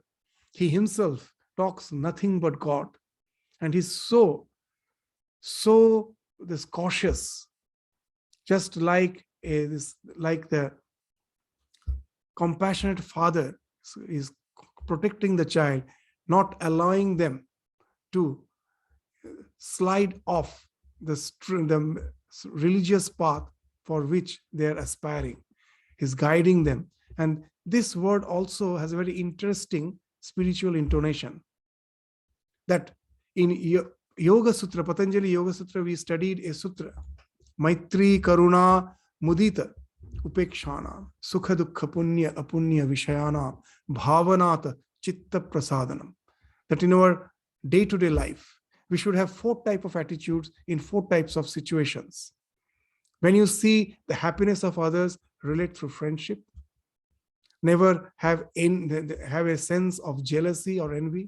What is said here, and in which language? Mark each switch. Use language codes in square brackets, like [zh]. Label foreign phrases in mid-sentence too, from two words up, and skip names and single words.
[en] He himself talks nothing but God. And he's so this cautious, just like like the compassionate father is protecting the child, not allowing them to slide off the religious path for which they are aspiring. He's guiding them. And this word also has a very interesting spiritual intonation. That in Yoga Sutra, Patanjali Yoga Sutra, we studied a sutra, [sa] Maitri Karuna Mudita Upekshana Sukha Dukha Punya Apunya Vishayana Bhavanata Chitta Prasadanam. [en] That in our day-to-day life, we should have 4 types of attitudes in 4 types of situations. When you see the happiness of others, relate through friendship. Never have a sense of jealousy or envy.